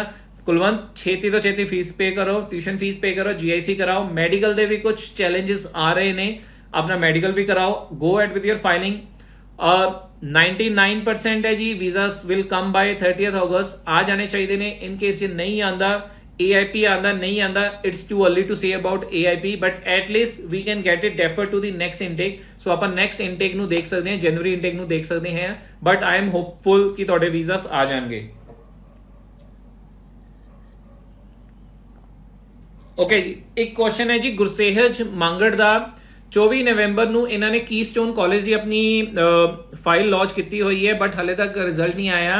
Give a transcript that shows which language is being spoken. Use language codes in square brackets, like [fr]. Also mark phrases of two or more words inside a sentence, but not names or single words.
[pa] ਕੁਲਵੰਤ, ਛੇਤੀ ਤੋਂ ਛੇਤੀ [en] fee pay [pa] ਕਰੋ, [en] tuition fee pay [pa] ਕਰੋ, GIC ਕਰਾਓ। ਮੈਡੀਕਲ ਦੇ ਵੀ ਕੁਝ ਚੈਲੰਜਸ ਆ ਰਹੇ ਨੇ, ਆਪਣਾ ਮੈਡੀਕਲ ਵੀ ਕਰਾਓ। [en] go at with your filing. 99% [pa] ਹੈ ਜੀ [en] visas will come by 30th August, [pa] ਆ ਜਾਣੇ ਚਾਹੀਦੇ ਨੇ। [en] in case [pa] ਜੇ ਨਹੀਂ ਆਂਦਾ, AIP ਆਂਦਾ ਨਹੀਂ ਆਂਦਾ, [en] it's too early to say about AIP, but at least we can get it deferred to the next intake. [pa] So ਆਪਾਂ [en] next intake [pa] ਨੂੰ ਦੇਖ ਸਕਦੇ ਹਾਂ, ਜਨਵਰੀ intake ਨੂੰ ਦੇਖ ਸਕਦੇ ਹਾਂ, [en] but I am hopeful [pa] ਕਿ ਤੁਹਾਡੇ ਵੀਜ਼ਾਸ ਆ ਜਾਣਗੇ। ਓਕੇ ਜੀ, ਇੱਕ ਕੁਐਸਚਨ ਹੈ ਜੀ ਗੁਰਸੇਹਜ ਮੰਗੜ ਦਾ। 24 ਨਵੰਬਰ ਨੂੰ ਇਹਨਾਂ ਨੇ ਕੀਸਟੋਨ ਕਾਲਜ ਦੀ ਆਪਣੀ ਫਾਈਲ ਲਾਂਚ ਕੀਤੀ ਹੋਈ ਹੈ, ਬਟ ਹਲੇ ਤੱਕ ਰਿਜ਼ਲਟ ਨਹੀਂ ਆਇਆ।